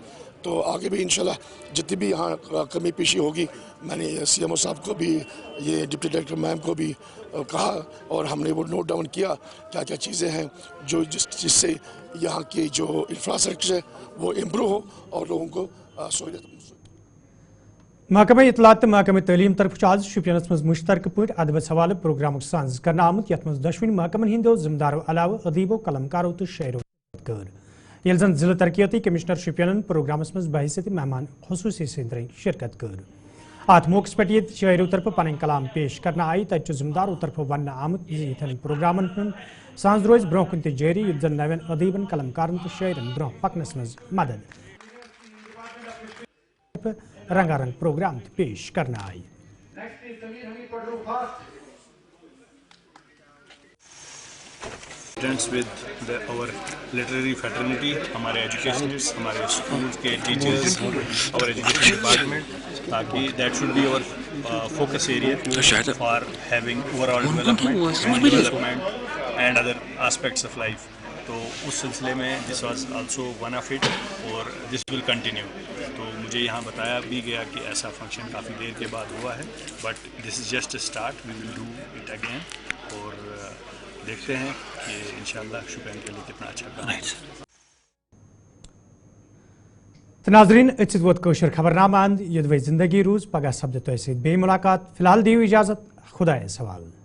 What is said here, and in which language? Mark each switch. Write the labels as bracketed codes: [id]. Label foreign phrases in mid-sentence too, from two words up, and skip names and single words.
[ur] تو آگے بھی انشاءاللہ جتنی بھی یہاں کمی پیشی ہوگی میں نے CMO صاحب کو بھی یہ [en] deputy director ma'am [ur] کو بھی کہا اور ہم نے وہ [en] note down [ur] کیا کیا کیا چیزیں ہیں جو جس سے یہاں کی جو انفراسٹرکچر ہے وہ امپروو ہو اور لوگوں کو سہولت. [ks] محکمہ اطلاعات محکمہ تعلیم طرف آج شپینس مز مشترکہ پہ ادبس حوالہ پروگرام سانز کرنا آمت یت مز دشوین محکمن ہندو ذمہ دارو علاوہ ادیبو قلمکارو تو شاعرو کر. یل زن ضلع ترقیاتی کمشنر شپینن پروگرامس مز بحیثیت مہمان خصوصی سندرین شرکت کر. ات موقع پہ یہ شاعرو طرف پن کلام پیش کرنا آئی. تتہ ذمہ دارو طرف ون آمت یتھن پروگرامن ہند سانز روز برو کن تہ جاری یت زن نوین ادیبن قلمکارن تو شاعرن برو پکنس مز مدد رنگا رنگ پروگرام پیش کرنا آئی. [en] with our literary fraternity, [ur] ہمارے ایجوکیشنرس, ہمارے اسکولس کے ٹیچرز, [en] our education department, تاکہ that should be our focus area for having overall development, human development and other aspects of life. [ur] تو اس سلسلے میں [en] this was also one of it اور this will continue. [ur] تو مجھے یہاں بتایا بھی گیا کہ ایسا فنکشن کافی دیر کے بعد ہوا ہے, [en] but this is just a start, we will do it again. [ur] اور دیکھتے ہیں کہ انشاءاللہ شپین کے لیے کتنا اچھا کام ہے. [ks] ناظرین اتھ ووت کوشر خبرنامہ اند یدوی زندگی روز پگہ سپدِ تۄہہِ سۭتۍ بیٚیہِ مُلاقات. فی الحال دِیِو اجازت, خدایس حوالہٕ.